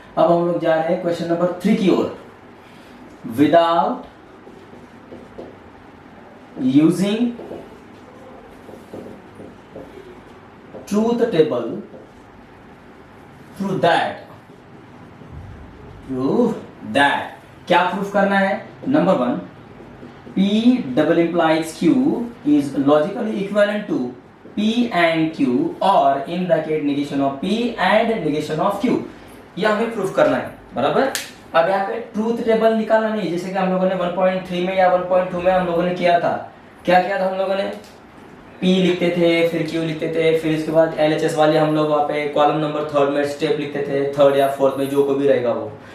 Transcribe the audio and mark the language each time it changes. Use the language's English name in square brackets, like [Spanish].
[Hindi] अब हम लोग जा रहे हैं क्वेश्चन नंबर 3 की ओर। [English] without using truth table prove that [Hindi] क्या प्रूफ करना है? [English] Number 1, P double implies Q is logically equivalent to P and Q or in bracket negation of P and negation of Q। [Hindi] यह हमें proof करना है बराबर। अब यहाँ पे ट्रूथ टेबल निकालना नहीं, जैसे कि हम लोगों ने 1.3 में या 1.2 में हम लोगों ने किया था। क्या किया था हम लोगों ने? P लिखते थे, फिर Q लिखते थे, फिर इसके बाद LHS वाले हम लोग वहाँ पे कॉलम नंबर 3 में स्टेप लिखते थे, 3rd या 4th में जो को भी रहेगा वो।